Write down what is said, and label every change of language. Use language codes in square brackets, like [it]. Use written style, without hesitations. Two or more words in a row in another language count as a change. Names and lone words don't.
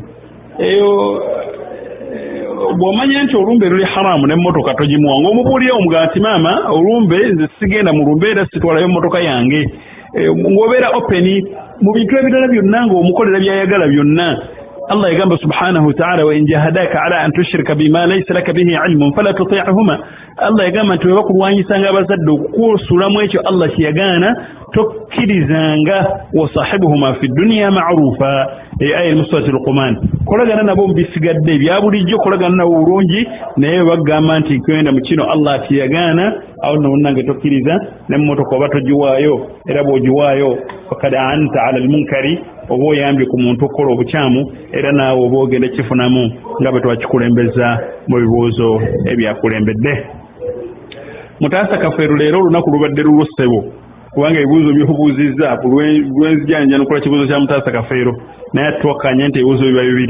[lg] Eyo bw'omanya nti olumbe luli haramu n'emmotoka togimuwa ng'omubuulira omugamba nti maama olumbe nze sigenda mu lumbe era sitwalayo mmotoka yange. Ng'obeera openi mu bintu ebirala byonna ng'omukolera by'ayagala byonna. [ar] Allah yagamba سبحانه وتعالى وإن جاهداك على أن تشرك بما ليس لك به علم فلا تطعهما. [lg] Allah yagamba nti bwe bakulwanyisanga abazadde okukusulamu ekyo Allah kye yagaana tokkirizanga [ar] وصاحبهما في الدنيا معروفا. آية السورة Luqman. [lg] Kolagana nabo mu bisigadde ebya bulijjo kolagana nabo bulungi naye bagamba nti kwenda mu kino Allah kye yagaana awo nno nange tokkiriza n'emmotoka oba togiwaayo era bw'ogiwaayo [ar] فقد أعنت على المنكر [lg] oba oyambye ku muntu okukola obukyamu era naawe oba ogenda kifunamu nga bwe twakikulembeza mu bibuuzo ebyakulembedde. Mutaasa Kafeero leero olunaku lubadde lulussebo kubanga ebibuuzo by'obuuzizza lwenzijanja nukola kibuuzo kya Mutaasa Kafeero naye atwakanya nti ebibuuzo biba bibiri.